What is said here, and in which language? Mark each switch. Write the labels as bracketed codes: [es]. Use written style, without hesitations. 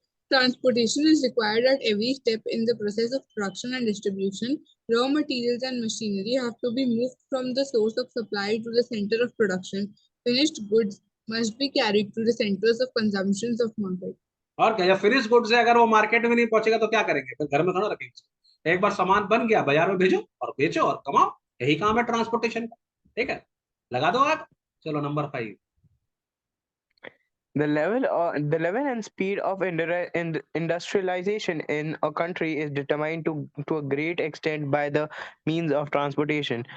[en] Transportation is required at every step in the process of production and distribution. Raw materials and machinery have to be moved from the source of supply to the center of production. Finished goods must be carried to the centers of consumption of market. [hi] और क्या, finish goods है, अगर वो market में नहीं पहुंचेगा तो क्या करेंगे, फिर घर में थोड़ा रखेंगे उसको। एक बार सामान बन गया, बाजार में भेजो और बेचो और कमाओ, यही काम है ट्रांसपोर्टेशन का, ठीक है। लगा दो आप। चलो number 5। [en] The level and speed of industrialization in a country is determined to a great extent by the means of transportation.